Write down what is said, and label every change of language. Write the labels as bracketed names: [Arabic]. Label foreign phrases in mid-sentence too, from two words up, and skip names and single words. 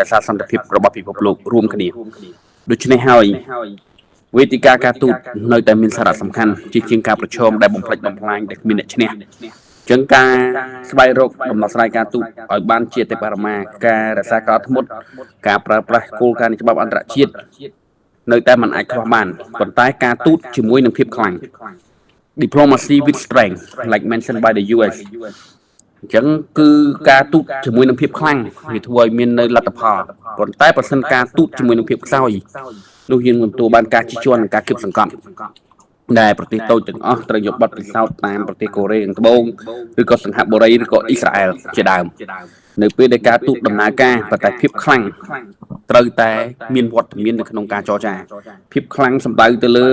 [Khmer] ក្សាសន្តិភាពរបស់ពិភពលោករួមគ្នាដូច្នេះហើយវេទិកាការទូតនៅតែមានសារៈសំខាន់ជាងការប្រឈមដែលបំផ្លិចបំផ្លាញដែលគ្មានអ្នកឈ្នះចឹងការស្វែងរកដំណោះស្រាយការទូតឲ្យបានជាទេពបរមាការរក្សាការធ្មត់ការប្រើប្រាស់គោលការណ៍នៃច្បាប់អន្តរជាតិនៅតែមិនអាចខ្វះបានប៉ុន្តែការទូតជាមួយ នឹងភាពខ្លាំង [English] diplomacy with strength like mentioned by the US [Khmer] អញ្ចឹងគឺការទូតជាមួយនឹងភាពខ្លាំងវាធ្វើឲ្យមាននៅលទ្ធផលប៉ុន្តែប្រសិនការទូតជាមួយនឹងភាពខ្សោយនោះយើងមិនទទួលបានការជិះជាន់និងការគៀបសង្កត់ដែលប្រទេសតូចទាំងអស់ត្រូវយកបទពិសោធន៍ តាមប្រទេសកូរ៉េខាងត្បូងឬក៏សិង្ហបុរីឬក៏អ៊ីស្រាអែលជាដើមនៅពេលដែលការទូតដំណើរការប៉ុន្តែភាពខ្លាំងត្រូវតែមានវត្តមាននៅក្នុងការចរចាភាពខ្លាំងសម្ដៅទៅលើ